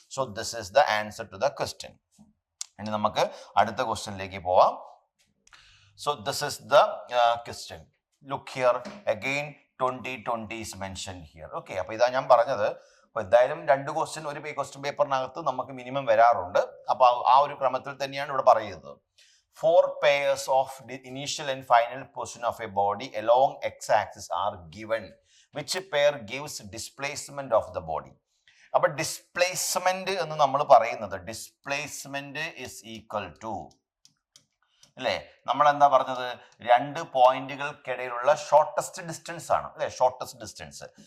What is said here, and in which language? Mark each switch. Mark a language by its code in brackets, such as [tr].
[en] So this is the answer to the question. [ml] ഇനി നമുക്ക് അടുത്ത ക്വസ്റ്റ്യനിലേക്ക് പോവാം. [en] So this is the question. Look here again 2020 is mentioned here. [ml] Okay, അപ്പൊ ഇതാ ഞാൻ പറഞ്ഞത്. അപ്പൊ എന്തായാലും 2 ക്വസ്റ്റ്യൻ ഒരു ക്വസ്റ്റ്യൻ പേപ്പറിനകത്ത് നമുക്ക് മിനിമം വരാറുണ്ട്. അപ്പൊ ആ ഒരു ക്രമത്തിൽ തന്നെയാണ് ഇവിടെ പറയുന്നത്. [en] 4 pairs of the initial and final position of a body along x-axis are given. Which pair gives displacement of the body? [ml] അപ്പൊ ഡിസ്പ്ലേസ്മെന്റ് എന്ന് നമ്മൾ പറയുന്നത്, ഡിസ്പ്ലേസ്മെന്റ് ഇസ് ഈക്വൽ ടു അല്ലെ, നമ്മൾ എന്താ പറഞ്ഞത്? 2 പോയിന്റുകൾക്കിടയിലുള്ള ഷോർട്ടസ്റ്റ് ഡിസ്റ്റൻസ് ആണ് അല്ലെ, ഷോർട്ടസ്റ്റ് ഡിസ്റ്റൻസ്.